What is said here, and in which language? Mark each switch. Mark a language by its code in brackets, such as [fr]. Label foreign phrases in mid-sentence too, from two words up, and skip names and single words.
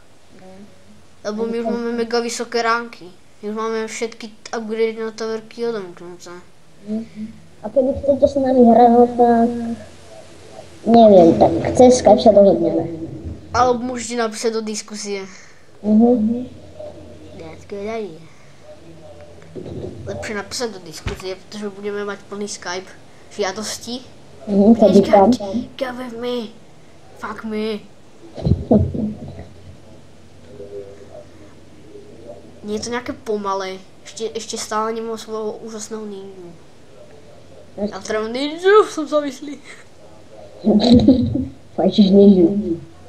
[sk] Lebo my už máme mega vysoké ránky. My už máme všetky upgrady na taverky odomknuté. A keby chcete s nami hrať, tak... Neviem, tak cez Skype sa dohodneme. Alebo môžete napísať do diskusie. [en] That's good idea. [sk] Lepšie napísať do diskusie, pretože budeme mať plný Skype žiadosti. [en] Get with me. Fuck me. [sk] Nie je to nejaké pomalé. Ešte stále nemám svojho úžasného ninju. Ja treba ninju, som závislý. Fajčiš ninju.